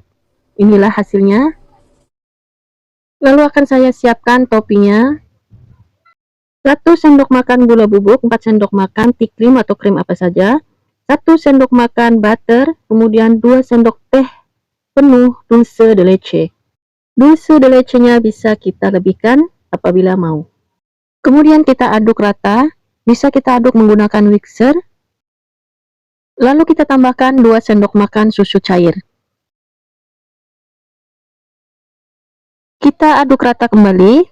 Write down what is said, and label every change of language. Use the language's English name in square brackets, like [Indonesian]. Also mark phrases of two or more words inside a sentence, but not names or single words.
[Indonesian] Inilah hasilnya. Lalu akan saya siapkan toppingnya. 1 sendok makan gula bubuk, 4 sendok makan [English] tea cream [Indonesian] atau krim apa saja, 1 sendok makan butter, kemudian 2 sendok teh penuh [Spanish] dulce de leche. Dulce de leche- [Indonesian] nya bisa kita lebihkan apabila mau. Kemudian kita aduk rata, bisa kita aduk menggunakan mixer. Lalu kita tambahkan 2 sendok makan susu cair. Kita aduk rata kembali.